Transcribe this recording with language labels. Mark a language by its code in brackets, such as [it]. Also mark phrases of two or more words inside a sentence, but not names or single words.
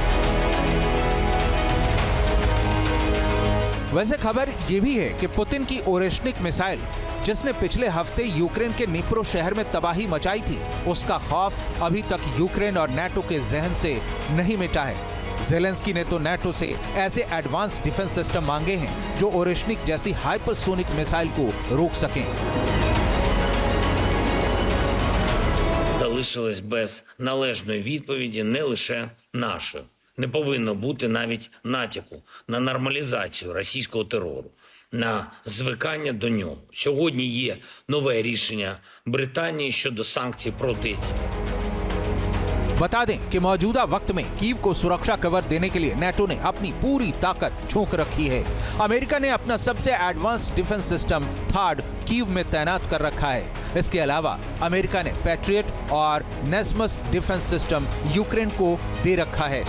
[hi] वैसे खबर ये भी है कि पुतिन की ओरेश्निक मिसाइल, जिसने पिछले हफ्ते यूक्रेन के निप्रो शहर में तबाही मचाई थी, उसका खौफ अभी तक यूक्रेन और नाटो के जहन से नहीं मिटा है। ज़ेलेंस्की ने तो नाटो से ऐसे [en] advance defense system [hi] मांगे हैं जो ओरेश्निक जैसी हाइपरसोनिक मिसाइल को रोक सकें। [uk] Залишились без належної відповіді не лише нашою. Не повинно бути навіть натяку на нормалізацію російського терору, на звикання до нього. Сьогодні є нове рішення Британії щодо санкцій проти. [hi] बता दें कि मौजूदा वक्त में कीव को सुरक्षा कवर देने के लिए नाटो ने अपनी पूरी ताकत झोंक रखी है। अमेरिका ने अपना सबसे [en] advance defense system [hi] थार्ड कीव में तैनात कर रखा है। इसके अलावा अमेरिका ने पैट्रियट और नेस्मस [en] defense system [hi] यूक्रेन को दे रखा है।